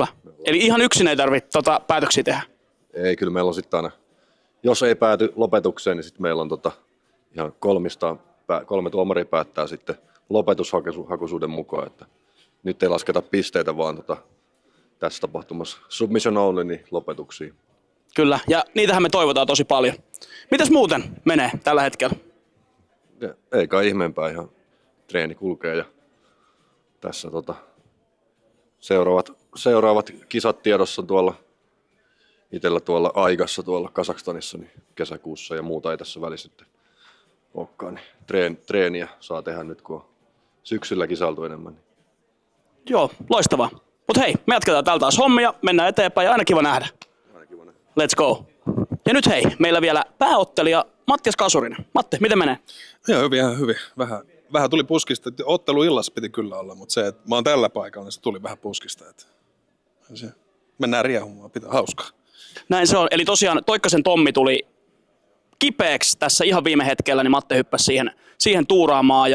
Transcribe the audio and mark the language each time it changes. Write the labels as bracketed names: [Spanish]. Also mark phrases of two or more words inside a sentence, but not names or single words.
[Finnish] Eli ihan yksin ei tarvitse päätöksiä tehdä? Ei, kyllä meillä on sitten aina, jos ei pääty lopetukseen, niin sitten meillä on ihan 3 tuomaria päättää sitten lopetushakuisuuden mukaan. Että nyt ei lasketa pisteitä, vaan tässä tapahtumassa [English] submission only, [Finnish] niin lopetuksiin. Kyllä, ja niitähän me toivotaan tosi paljon. Mitäs muuten menee tällä hetkellä? Ei kai ihmeempää, ihan treeni kulkee ja tässä seuraavat kisat tiedossa tuolla itsellä tuolla Aigassa tuolla Kazakstanissa niin kesäkuussa ja muuta ei tässä välissä sitten olekaan. Niin treeniä saa tehdä nyt, kun on syksyllä kisailtu enemmän. Niin. Joo, loistavaa. Mutta hei, me jatketaan täältä taas hommia, mennään eteenpäin ja aina kiva nähdä. [English] Let's go. [Finnish] Ja nyt hei, meillä vielä pääottelija Mattias Kasurinen. Matti, miten menee? Joo, hyvin, ihan hyvin. Vähän tuli puskista. Ottelu illassa piti kyllä olla, mutta se, että mä oon tällä paikalla, niin se tuli vähän puskista. Että mennään riehumaan, pitää hauskaa. Näin se on. Eli tosiaan Toikkasen Tommi tuli kipeäksi tässä ihan viime hetkellä, niin Matte hyppäsi siihen tuuraamaan.